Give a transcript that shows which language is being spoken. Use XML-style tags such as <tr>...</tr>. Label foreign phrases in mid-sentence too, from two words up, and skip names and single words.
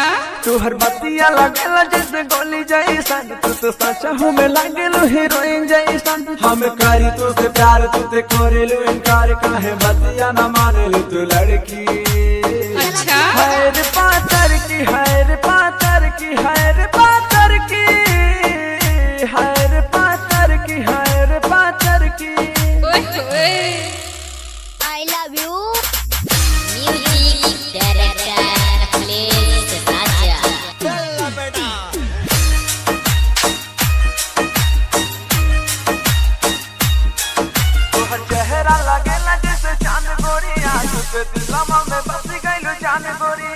<bho>तोहर बतिया लगेला जैसे गोली जैसन, तू तो सच में लागेलो हीरोइन जैसन, हम करी तो से प्यार तू ते करेलो इनकार, काहे बतिया न मानेलो तू लड़की। अच्छा है रे पातर की, है रे पातर की, है रे पातर की, है रे पातर की, है रे पातर की।</bho> <en>I love you music director please Raja.</en> <bho>तोहर चेहरा लगेला जैसे चांद गोरिया, तुझे दिलवा में बस गइलो जान गोरिया।</bho>